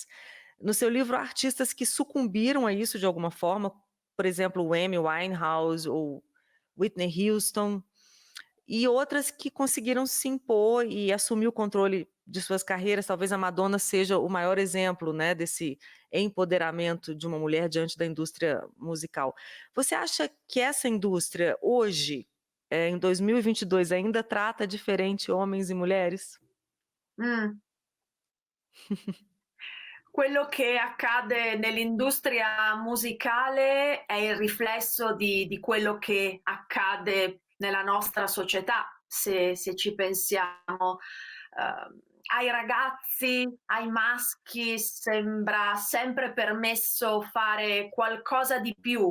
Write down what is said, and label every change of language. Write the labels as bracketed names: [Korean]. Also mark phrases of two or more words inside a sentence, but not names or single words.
[Portuguese] No seu livro, há artistas que sucumbiram a isso de alguma forma, por exemplo, o Amy Winehouse ou Whitney Houston, e outras que conseguiram se impor e assumir o controle de suas carreiras. Talvez a Madonna seja o maior exemplo, né, desse empoderamento de uma mulher diante da indústria musical. Você acha que essa indústria hoje, em 2022, ainda trata diferente homens e mulheres? Mm. [Italian] Quello che accade nell'industria musicale è il riflesso di quello che accade nella nostra società, se ci pensiamo. Ai ragazzi, ai maschi sembra sempre permesso fare qualcosa di più.